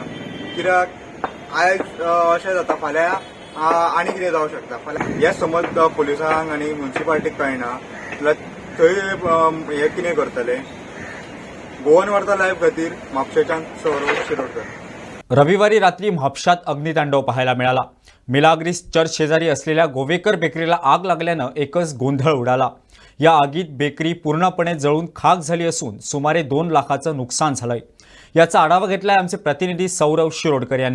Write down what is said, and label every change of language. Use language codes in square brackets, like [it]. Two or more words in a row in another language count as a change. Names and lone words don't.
[kok] कित्याक आयज अशें जाता, फाल्यां आनी कितें जावंक शकता. फाल्यां हें समज पुलिसांक आनी म्युन्सिपाल्टीक कळना जाल्यार थंय हे कितें करतले. गोवन वार्ता लायव्ह खातीर म्हापशेच्यान सौरव शिरोडकर. [mr] रविवारी रात्री म्हापशात अग्नितांडव पाहायला मिळाला. मिलाग्रिस चर्च शेजारी असलेल्या गोवेकर बेकरीला आग लागल्यानं एकच गोंधळ उडाला. या आगीत बेकरी पूर्णपणे जळून खाक झाली असून सुमारे 2 लाखाचं नुकसान झालंय. याचा आढावा घेतलाय आमचे प्रतिनिधी सौरव शिरोडकर यांनी.